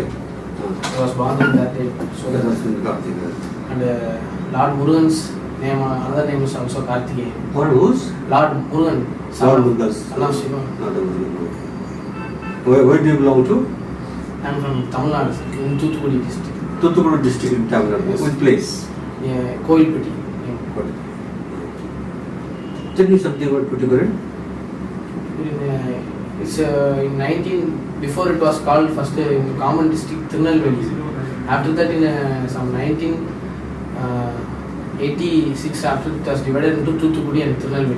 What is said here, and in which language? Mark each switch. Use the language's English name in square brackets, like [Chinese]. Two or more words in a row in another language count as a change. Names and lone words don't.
[English] I was born on that day. So that was in Karthik. And Lord Murugan's name, another name is also Karthike. What whose? Lord Murugan. Lord Murugan's. Son of Shiva. Not a Murugan. Where do you belong to? I am from Tamil Nadu, in Thuthukudi district. Thuthukudi district in Tamil Nadu. Yes. Which place? Yeah, Koilpeti. Tell me something about Thuthukudi. It's in 19 before it was called first in common district Tirunelveli. After that in some 1986 after it was divided into Thuthukudi and Tirunelveli.